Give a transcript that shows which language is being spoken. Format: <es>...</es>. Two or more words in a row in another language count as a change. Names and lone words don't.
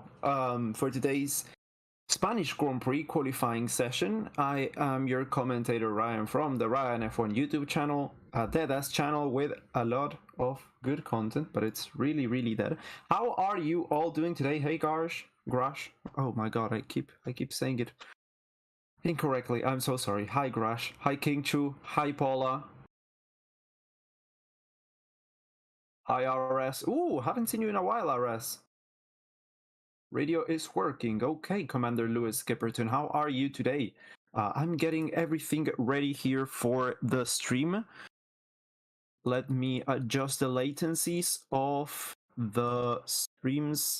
<en>For today's Spanish Grand Prix qualifying session, I am your commentator Ryan from the Ryan F1 YouTube channel, a dead-ass channel with a lot of good content, but it's really dead. How are you all doing today? Hey Grash. Oh my god, I keep saying it incorrectly. I'm so sorry. Hi Grash. Hi King Chu. Hi Paula. Hi RS. Ooh, haven't seen you in a while, RS. Radio is working. Okay, Commander Lewis Skipperton, how are you today? I'm getting everything ready here for the stream. Let me adjust the latencies of the streams.</en>